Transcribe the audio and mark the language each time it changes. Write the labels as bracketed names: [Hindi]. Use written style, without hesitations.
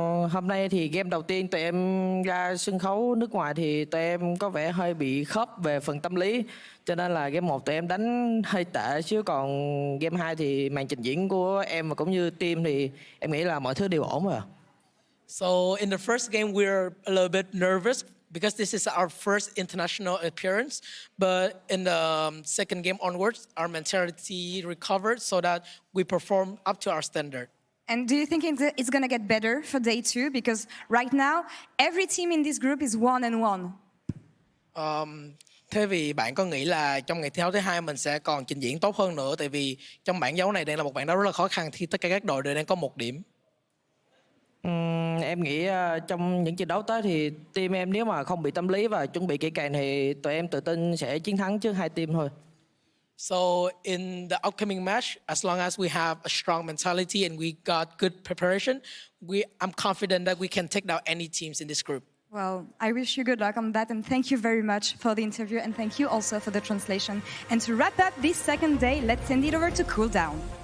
[Vietnamese] Hôm nay thì game đầu tiên tụi em ra sân khấu nước ngoài thì tụi em có vẻ hơi bị khớp về phần tâm lý, cho nên là game 1 tụi em đánh hơi tệ, chứ còn game 2 thì màn trình diễn của em và cũng như team thì em nghĩ là mọi thứ đều ổn rồi. [English] So in the first game we were a little bit nervous because this is our first international appearance, but in the second game onwards our mentality recovered so that we perform up to our standard. And do you think it's going to get better for day 2? Because right now, every team in this group is 1-1. [Vietnamese] Thế vì bạn có nghĩ là trong ngày thi đấu thứ 2 mình sẽ còn trình diễn tốt hơn nữa, tại vì trong bảng đấu này đang là một bảng đấu rất là khó khăn khi tất cả các đội đều đang có 1 điểm. Em nghĩ trong những trận đấu tới thì team em nếu mà không bị tâm lý và chuẩn bị kỹ càng thì tụi em tự tin sẽ chiến thắng trước 2 team thôi. [English] So in the upcoming match, as long as we have a strong mentality and we got good preparation, I'm confident that we can take down any teams in this group. Well, I wish you good luck on that, and thank you very much for the interview, and thank you also for the translation. And to wrap up this second day, let's send it over to cool down.